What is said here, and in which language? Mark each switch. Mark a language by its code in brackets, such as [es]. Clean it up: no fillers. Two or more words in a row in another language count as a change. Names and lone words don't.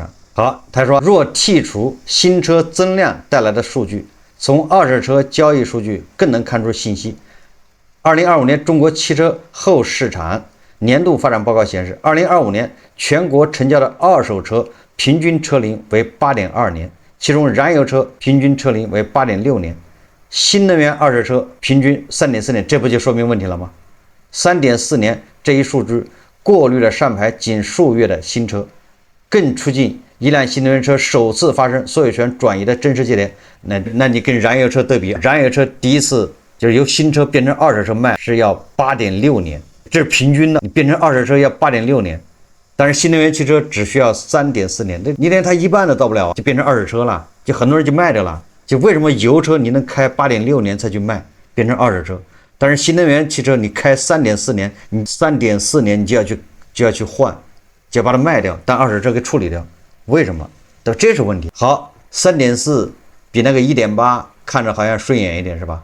[zh] 好，他說若剔除新車增量帶來的數據，從二手車交易数據更能看出信息。2025年中國汽車後市場年度發展報告顯示，2025年全國成交的二手車平均車齡為8.2年，其中燃油車平均車齡為8.6年，新能源二手車平均3.4年，這不就說明問題了嗎？3.4年這一數據過濾了上牌僅數月的新車，更促進一輛新能源車首次發生所有權轉移的真實節點。那你跟燃油車对比，燃油車第一次就是由新車變成二手車賣是要8.6年，這是平均的，你变成二手車要8.6年，但是新能源汽車只需要3.4年，你连它一半都到不了就变成二手車了，就很多人就賣掉了。就为什麼油車你能開8.6年才去賣，變成二手車，但是新能源汽車你開3.4年，你3.4年你就要去換，就要把它賣掉，當二手車給處理掉。為什麼？這是問題。好，3.4比那個1.8看着好像順眼一點，是吧？